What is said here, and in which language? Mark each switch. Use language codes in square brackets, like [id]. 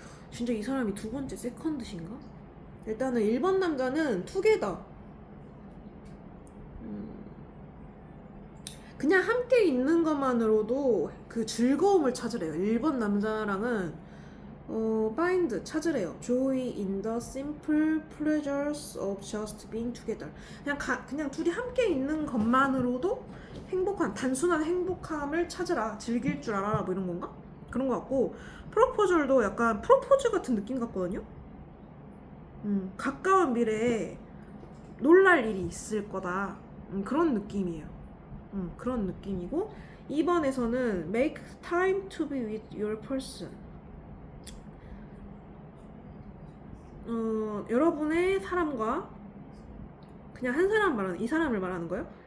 [ko] 진짜 이 사람이 2번째 세컨드신가? 일단은 1번 남자는 투게더. 그냥 함께 있는 것만으로도 그 즐거움을 찾으래요. 일본 남자랑은 find 찾으래요. [en] Joy in the simple pleasures of just being together. [ko] 그냥 둘이 함께 있는 것만으로도 행복한 단순한 행복함을 찾으라. 즐길 줄 알아라. 뭐 이런 건가? 그런 것 같고 프로포절도 약간 프로포즈 같은 느낌 같거든요. 가까운 미래에 놀랄 일이 있을 거다. 그런 느낌이에요. 그런 느낌이고 2번에서는 [en] make time to be with your person. [ko] 여러분의 사람과 그냥 한 사람 말하는 이 사람을 말하는 거예요.